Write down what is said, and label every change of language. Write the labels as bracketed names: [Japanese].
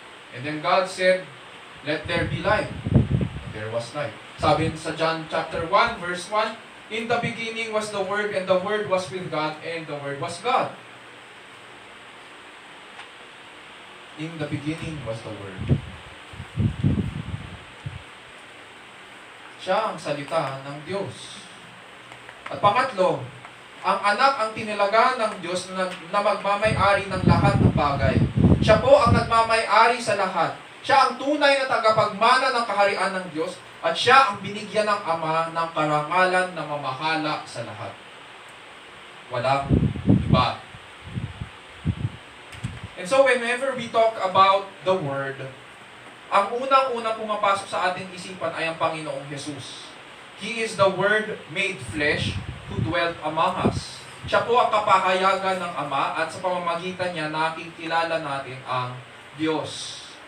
[English] And then God said, "Let there be light." And there was light. [Filipino] Sabi sa [English] John chapter 1, verse 1, "In the beginning was the Word, and the Word was with God, and the Word was God." In the beginning was the Word. [Filipino] Siya ang salita ng Diyos. At pangatlo, ang anak ang tinilaga ng Diyos na magmamay-ari ng lahat ng bagay. Siya po ang nagmamay-ari sa lahat. Siya ang tunay na tagapagmana ng kaharian ng Diyos at siya ang binigyan ng Ama ng karangalan na mamahala sa lahat. Walang iba. [English] And so whenever we talk about the Word, [Filipino] ang unang-unang pumapasok sa ating isipan ay ang Panginoong Jesus. [English] He is the Word made flesh who dwelt among us. [Filipino] Siya po ang kapahayagan ng Ama at sa pamamagitan niya nakikilala natin ang Diyos.